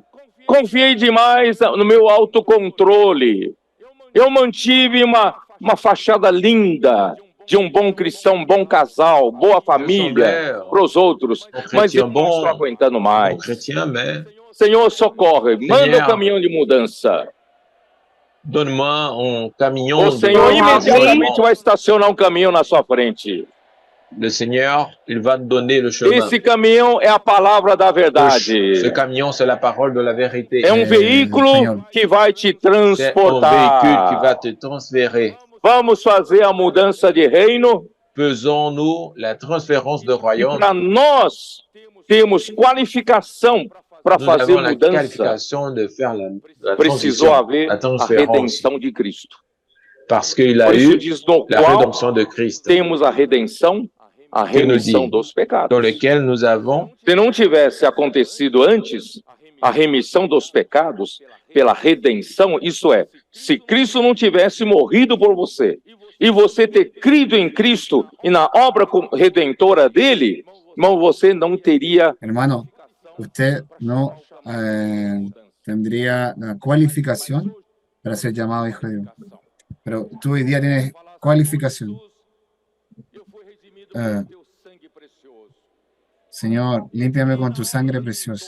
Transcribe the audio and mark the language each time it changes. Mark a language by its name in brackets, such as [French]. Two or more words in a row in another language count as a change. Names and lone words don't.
[Portuguese] Confiei demais no meu autocontrole. Eu mantive uma fachada linda de um bom cristão, um bom casal, boa família para os outros. Mas eu não estou aguentando mais. Senhor, socorre. Manda o caminhão de mudança. [French] Donne-moi un camion. [Portuguese] O Senhor imediatamente vai estacionar um caminhão na sua frente. [French] Le Seigneur, il va te donner le chemin. [Portuguese] Esse caminhão é a palavra da verdade. [French] Ce camion, c'est la parole de la vérité. [Portuguese] É um veículo que vai te transportar. [French] C'est un véhicule qui va te transférer. [Portuguese] Vamos fazer a mudança de reino. [French] Faisons-nous la transférence de royaume. [Portuguese] Para nós temos qualificação para fazer mudança. Precisou haver a redenção de Cristo. [French] Parce qu'il a eu la rédemption de Christ. [Portuguese] Temos a remissão dos pecados. [French] Dans lequel nous avons. [Portuguese] Se não tivesse acontecido antes a remissão dos pecados pela redenção, isso é, se Cristo não tivesse morrido por você e você ter crido em Cristo e na obra redentora dele, irmão, você não teria. [Spanish] Hermano, usted no tendría la cualificación para ser llamado hijo de Dios. Pero tú hoy día tienes cualificación. Señor, límpiame con tu sangre preciosa.